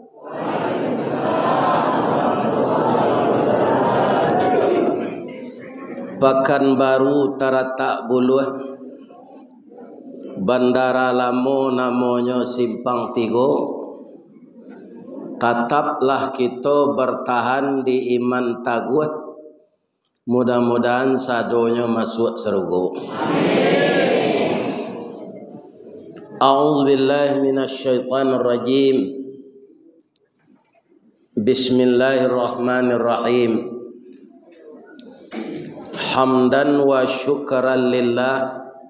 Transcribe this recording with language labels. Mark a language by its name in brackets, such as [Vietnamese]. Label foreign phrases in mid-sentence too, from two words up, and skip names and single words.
[Minangkabau] Pekanbaru Taratak Buluh, Bandara Lamo namanya Simpang Tigo. [Indonesian] Tetaplah kita bertahan di iman taguh. Mudah-mudahan sadonya masuk surga. [Arabic] أعوذ بالله من الشيطان الرجيم. بسم الله الرحمن الرحيم. حمدا وشكرا لله.